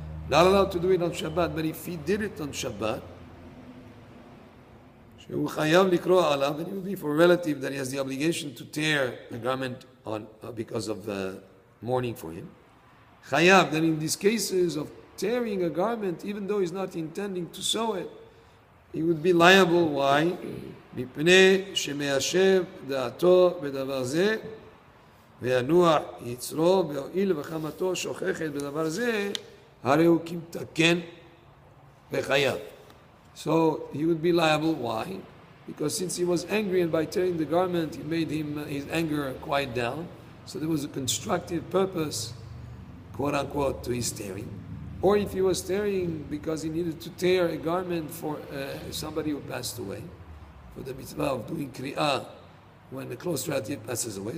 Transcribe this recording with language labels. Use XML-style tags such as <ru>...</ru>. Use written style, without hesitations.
<en>Not allowed to do it on Shabbat, but if he did it on Shabbat, and it would be for a relative that he has the obligation to tear the garment on because of mourning for him. Chayav, then in these cases of tearing a garment, even though he's not intending to sew it, he would be liable. Why?</en> <he>מפני שמיישב דעתו בדבר זה וינוח יצרו והואיל וחמתו שוכחת בדבר זה הרי הוא כמתקן וחייב.</he> <en>So he would be liable. Why? Because since he was angry and by tearing the garment, it made his anger quiet down. So there was a constructive purpose, quote unquote, to his tearing. Or if he was tearing because he needed to tear a garment for somebody who passed away, for the mitzvah of doing kri'ah when the close relative passes away.</en>